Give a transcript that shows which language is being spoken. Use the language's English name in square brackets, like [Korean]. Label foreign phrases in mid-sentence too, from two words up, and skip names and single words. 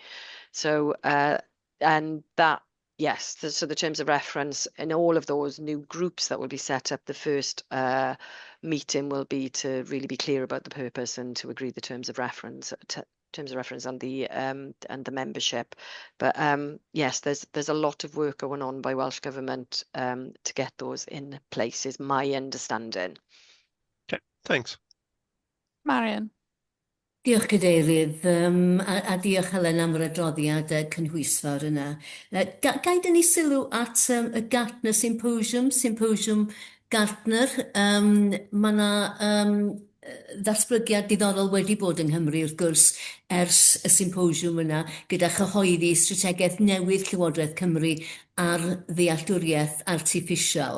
[English] So, and that, yes, so the terms of reference in all of those new groups that will be set up, the first meeting will be to really be clear about the purpose and to agree the terms of reference, and the membership. But yes, there's a lot of work going on by Welsh Government to get those in place, is my understanding. Okay, thanks. Marion. [Welsh] Diolch Cadeirydd, a diolch Helen am yr adroddiad cynhwysfawr yna. Gai dynnu sylw at y Gartner Symposium Gartner. Mae yna ddatblygiad diddorol wedi bod yng Nghymru wrth gwrs ers y symposiwm yna gyda chyhoeddi strategaeth newydd Llywodraeth Cymru ar ddealltwriaeth artiffisial.